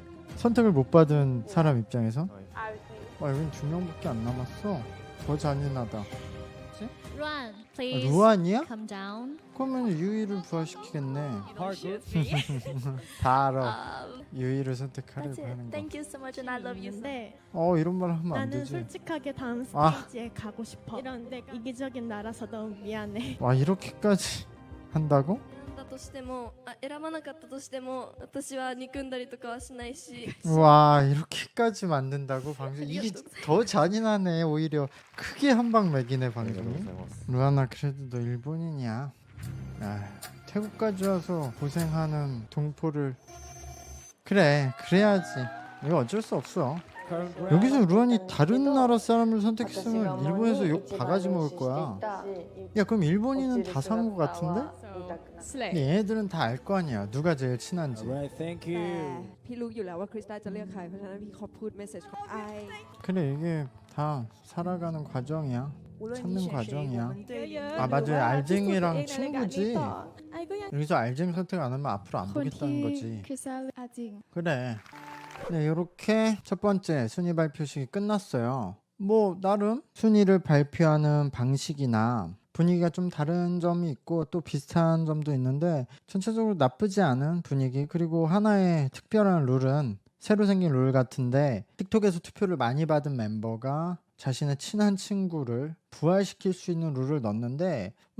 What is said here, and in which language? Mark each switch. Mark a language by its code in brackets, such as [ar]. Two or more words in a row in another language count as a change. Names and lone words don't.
[ko] 선택을 못 받은 사람 입장에서? 와, 여긴 2명밖에 안 남았어. 더 잔인하다. [en] Run, [ko] 아, [en] please. [ko] 루안이야? [en] Come down. [ko] 그러면 유이를 부활시키겠네. Park. 다 알아. 유이를 선택하려고 하는 거. [en] Thank you so much and I love you. [ko] 근데 이런 말 하면 안 나는 되지. 솔직하게 다음 아. 스테이지에 가고 싶어. 이런 내가 이기적인 나라서 너무 미안해. 와, 이렇게까지 한다고? [ja] だとしても、選ばなかったとしても、私は憎んだりとかはしないし。 [ko] 와, 이렇게까지 만든다고 방송. 이게 더 잔인하네. 오히려 크게 한 방 매기네 방송이. 루아나, 그래도 너 일본인이야. 아, 태국까지 와서 고생하는 동포를. 그래, 그래야지. 이거 어쩔 수 없어. 여기서 루안이 다른 나라 사람을 선택했으면 일본에서 욕 바가지 먹을 거야. 야, 그럼 일본인은 다 산 거 같은데? 얘네들은 다 알 거 아니야, 누가 제일 친한지. [en] Alright, thank [th] แต่ [en] you. [th] พี่รู้อยู่แล้วว่าคริสตัลจะเลือกใครเพราะฉะนั้นพี่ขอพูดเมสเซจของไอ [ko] 그래, 이게 다 살아가는 과정이야. [zh] 无论 [ko] 찾는 [zh] 你选谁， [ko] 과정이야. [zh] 我们对于 [ko] 아, 맞아요. 알쟁이랑 [th] ที่สุดเองในรายการนี้ [ko] 친구지. [th] ต่อ [ko] 아이고 야. 여기서 알쟁 선택 안 하면 앞으로 안 보겠다는 거지. [th] คริสตัลอาจริง [ko] 그래. 네, 이렇게 첫 번째 순위 발표식이 끝났어요. 뭐 나름 순위를 발표하는 방식이나 분위기가 좀 다른 점이 있고 또 비슷한 점도 있는데 전체적으로 나쁘지 않은 분위기. 그리고 하나의 특별한 룰은 새로 생긴 룰 같은데 틱톡에서 투표를 많이 받은 멤버가 자신의 친한 친구를 부활시킬 수 있는 룰을 넣었는데